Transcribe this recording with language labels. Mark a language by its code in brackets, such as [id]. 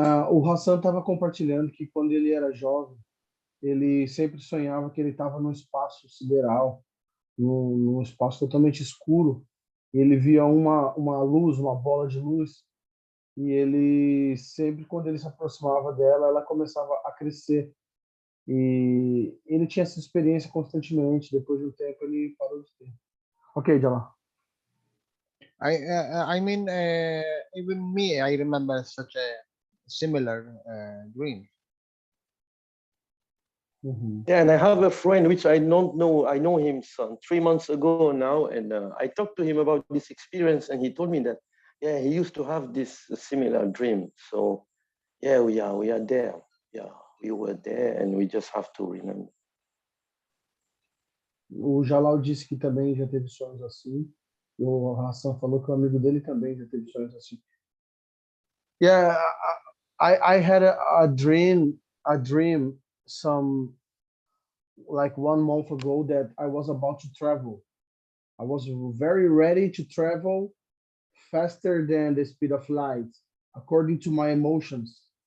[pt] O Hassan estava compartilhando que quando ele era jovem, ele sempre sonhava que ele estava num espaço sideral, num espaço totalmente escuro. Ele via uma luz, uma bola de luz, e ele sempre, quando ele se aproximava dela, ela começava a crescer. E ele tinha essa experiência constantemente. Depois de um tempo, ele parou de ter. Ok, Jalal. [en] I mean, even me, I remember such a similar dream. Yeah, and I have a friend which I don't know. I know him 3 months ago now, and I talked to him about this experience, and he told me that he used to have this similar dream. So yeah, we are there. Yeah, we were there, and we just have to remember. [pt] O Jalal disse que também já teve sonhos assim. E o Hassan falou que o amigo dele também já teve sonhos assim. [en] Yeah, I had a dream some like 1 month ago that I was about to travel. I was very ready to travel faster than the speed of light, according to my emotions.